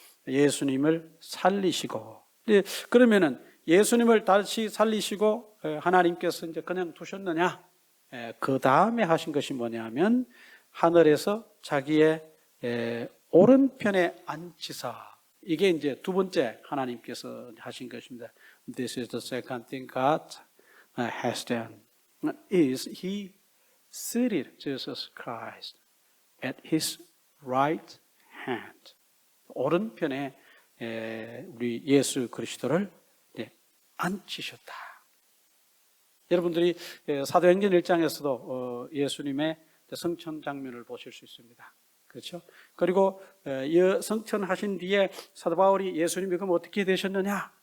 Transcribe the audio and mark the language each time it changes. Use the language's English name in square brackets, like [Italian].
[Korean] 예수님을 살리시고, 그러면은 예수님을 다시 살리시고 하나님께서 이제 그냥 두셨느냐? 그 다음에 하신 것이 뭐냐면 하늘에서 자기의 오른편에 앉히사. 이게 이제 두 번째 하나님께서 하신 것입니다. [English] This is the second thing God has done. Is He seated Jesus Christ at His right hand. [Korean] 오른편에 우리 예수 그리스도를 앉히셨다. 여러분들이 사도행전 1장에서도 예수님의 성천 장면을 보실 수 있습니다. 그렇죠? 그리고 성천하신 뒤에 사도 바울이 예수님이 그럼 어떻게 되셨느냐?